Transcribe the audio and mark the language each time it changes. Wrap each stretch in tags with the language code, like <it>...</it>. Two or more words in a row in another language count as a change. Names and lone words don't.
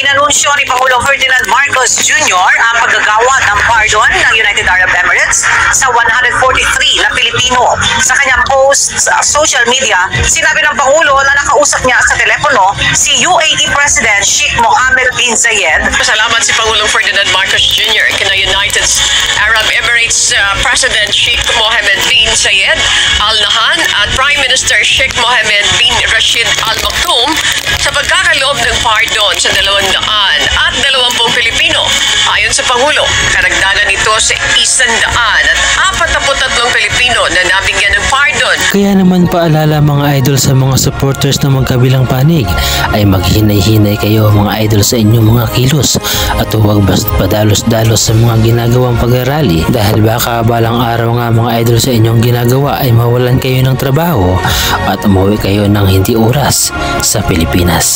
<tl>inanunsyo ni Pangulong Ferdinand Marcos Jr. ang paggagawa ng pardon ng United Arab Emirates sa 143 na Pilipino. Sa kanyang post sa</tl> <en>social media,</en> <tl>sinabi ng Pangulo na nakausap niya sa telepono si UAE President Sheikh Mohammed bin Zayed. Salamat si Pangulong Ferdinand Marcos Jr. kina United Arab Emirates President Sheikh Mohammed bin Zayed Al Nahyan at Prime Minister Sheikh Mohammed bin Rashid Al Maktoum sa pagkakaloob ng pardon sa 220 Pilipino. Ayon sa Pangulo, karagdagan ito sa 143 Pilipino na nabigyan ng pardon. Kaya naman paalala mga idol sa mga supporters na magkabilang panig ay maghinay-hinay kayo mga idol sa inyong mga kilos at huwag basta padalos-dalos sa mga ginagawang pag-arali dahil baka balang araw nga mga idol sa inyong ginagawa ay mawalan kayo ng trabaho at umuwi kayo ng hindi oras sa Pilipinas.</tl>